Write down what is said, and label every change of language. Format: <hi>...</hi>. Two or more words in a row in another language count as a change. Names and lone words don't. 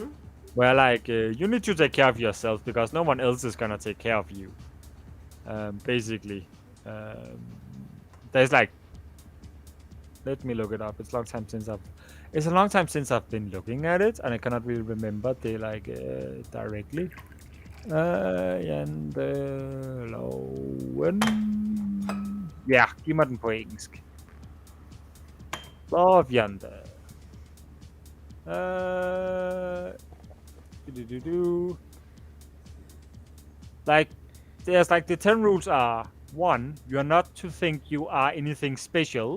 <en>where like you need to take care of yourself because no one else is gonna take care of you. Basically, there's like, let me look it up. It's a long time since I've been looking at it, and I cannot really remember the like directly. Janteloven.</en> <da>Ja, giv mig den på engelsk.</da> <en>Law of Yonder. Like, there's like the 10 rules are: 1, you're not to think you are anything special.</en>